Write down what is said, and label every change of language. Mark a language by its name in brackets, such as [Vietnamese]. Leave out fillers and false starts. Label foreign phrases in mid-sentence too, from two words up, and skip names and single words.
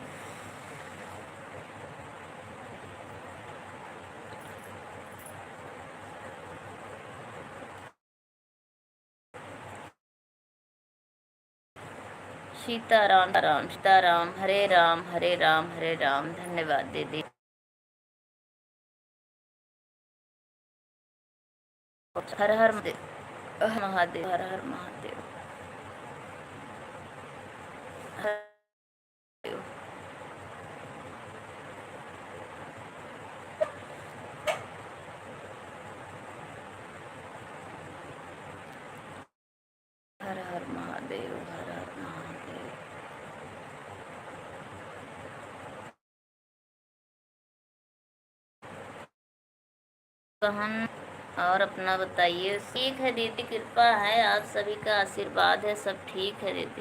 [Hindi] सीताराम राम सीताराम हरे राम हरे राम। धन्यवाद दीदी। हर हर महादेव हर हर महादेव हर हर हर महादेव हर हर महादेव। बहन और अपना बताइए। ठीक है दीदी, कृपा है, आप सभी का आशीर्वाद है, सब ठीक है दीदी।